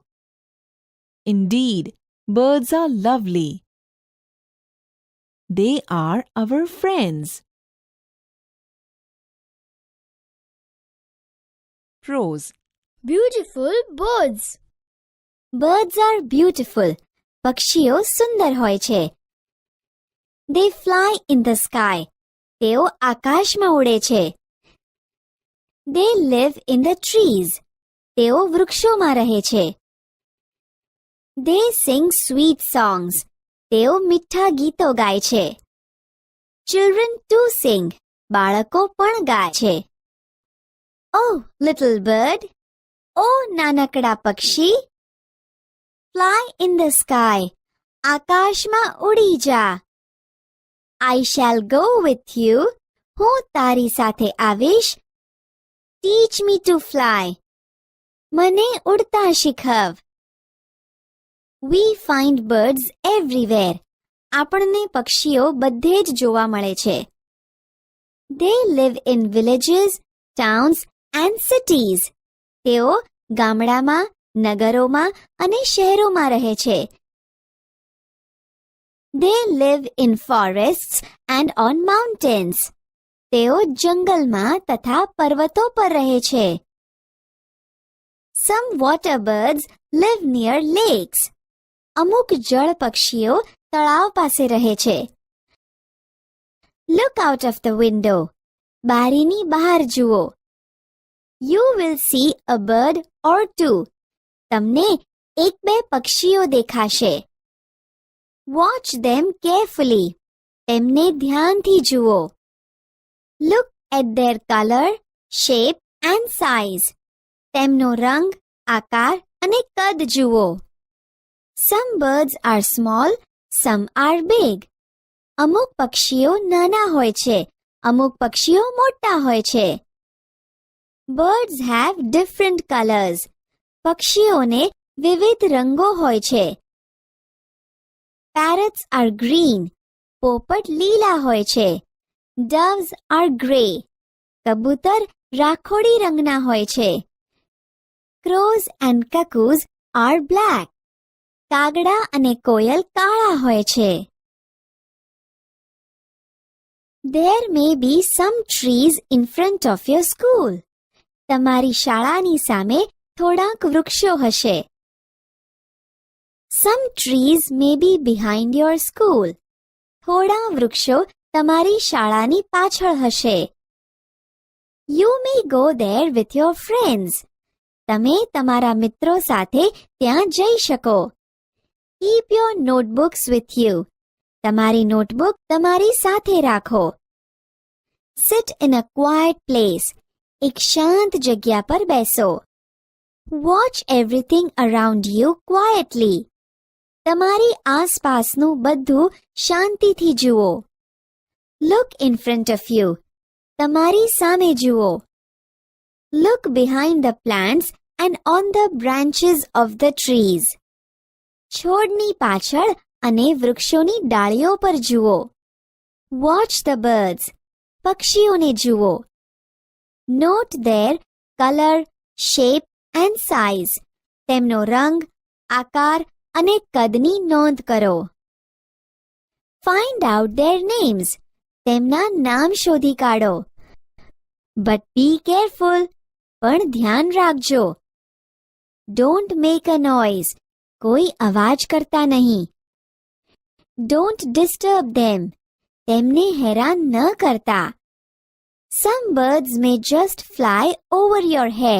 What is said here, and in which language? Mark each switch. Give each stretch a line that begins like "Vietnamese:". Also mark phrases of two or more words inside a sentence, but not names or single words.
English: Indeed, birds are lovely. They are our friends. Prose. Beautiful birds. Birds are beautiful.
Gujarati: પક્ષીઓ સુંદર હોય છે.
English: They fly in the sky.
Gujarati: તેઓ આકાશમાં ઉડે છે.
English: They live in the trees.
Gujarati: તેઓ વૃક્ષોમાં રહે છે.
English: They sing sweet songs.
Gujarati: તેઓ મીઠા ગીતો ગાય છે.
English: Children too sing.
Gujarati: બાળકો પણ ગાય છે.
English: Oh, little bird.
Gujarati: Oh, નાનકડા પક્ષી.
English: Fly in the sky.
Gujarati: આકાશમાં ઉડી જા.
English: I shall go with you.
Gujarati: હું તારી સાથે આવીશ.
English: Teach me to fly.
Gujarati: મને ઉડતા શીખવ.
English: We find birds everywhere.
Gujarati: આપણને પક્ષીઓ બધે જ જોવા મળે છે.
English: They live in villages, towns and cities.
Gujarati: તેઓ ગામડામાં, નગરોમાં અને શહેરોમાં રહે છે.
English: They live in forests and on mountains.
Gujarati: તેઓ જંગલમાં તથા પર્વતો પર રહે છે.
English: Some water birds live near lakes.
Gujarati: અમુક જળ પક્ષીઓ તળાવ પાસે રહે છે.
English: Look out of the window.
Gujarati: બારીની બહાર જુઓ.
English: You will see a bird or two.
Gujarati: તમને એક બે પક્ષીઓ દેખાશે.
English: Watch them carefully.
Gujarati: તેમને ધ્યાનથી જુઓ.
English: Look at their color, shape and size.
Gujarati: તેમનો રંગ, આકાર અને કદ જુઓ.
English: Some birds are small, some are big.
Gujarati: અમુક પક્ષીઓ નાના હોય છે, અમુક પક્ષીઓ મોટા હોય છે.
English: Birds have different colors.
Gujarati: પક્ષીઓને વિવિધ રંગો હોય છે.
English: Parrots are green.
Gujarati: પોપટ લીલા હોય છે.
English: Doves are grey.
Gujarati: કબૂતર રાખોડી રંગના હોય છે.
English: Crows and cuckoos are black.
Gujarati: કાગડા અને કોયલ કાળા હોય છે.
English: There may be some trees in front of your school.
Gujarati: તમારી શાળાની સામે થોડાક વૃક્ષો હશે.
English: Some trees may be behind your school.
Gujarati: થોડા વૃક્ષો તમારી શાળાની પાછળ હશે.
English: You may go there with your friends.
Gujarati: તમે તમારા મિત્રો સાથે ત્યાં જઈ શકો.
English: Keep your notebooks with you.
Gujarati: તમારી નોટબુક તમારી સાથે રાખો.
English: Sit in a quiet place.
Gujarati: એક શાંત જગ્યા પર બેસો.
English: Watch everything around you quietly.
Gujarati: તમારી આસપાસનું બધું શાંતિથી જુઓ.
English: Look in front of you.
Gujarati: તમારી સામે જુઓ.
English: Look behind the plants and on the branches of the trees.
Gujarati: છોડની પાછળ અને વૃક્ષોની ડાળીઓ પર જુઓ.
English: Watch the birds.
Gujarati: પક્ષીઓને જુઓ.
English: Note their color, shape and size.
Gujarati: તેમનો રંગ, આકાર અને કદની નોંધ કરો.
English: Find out their names.
Gujarati: તેમના નામ શોધી કાઢો.
English: But be careful.
Gujarati: પણ ધ્યાન રાખજો.
English: Don't make a noise.
Gujarati: કોઈ અવાજ કરતા નહીં.
English: Don't disturb them.
Gujarati: તેમને હેરાન ન કરતા.
English: Some birds may just fly over your head.